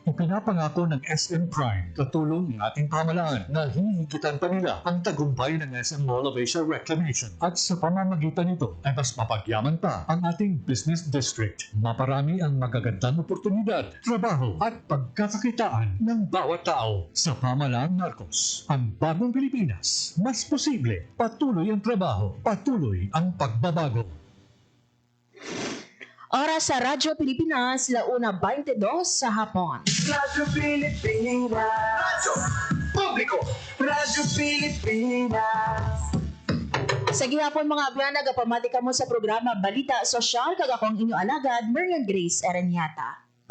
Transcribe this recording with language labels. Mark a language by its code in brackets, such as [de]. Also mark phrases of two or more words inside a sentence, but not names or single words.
[tl] Ipinapangako ng SM Prime katulong ng ating pamahalaan na hihigitan pa nila ang tagumpay ng SM Mall of Asia Reclamation at sa pamamagitan nito ay mas mapagyaman pa ang ating [en] business district. [tl] Maparami ang magagandang oportunidad, trabaho at pagkakakitaan ng bawat tao sa pamahalaang Marcos. Ang bagong Pilipinas, mas posible, patuloy ang trabaho, patuloy ang pagbabago. Oras sa Radyo Pilipinas, 1:22 sa hapon. Radyo Pilipinas. Radyo Publiko. Radyo Pilipinas. [hil] Sa gihapon mga abyan, nagapamati ka mo sa programa Balita Sosyal, kag akong inyo alagad, Marian Grace Aranyata.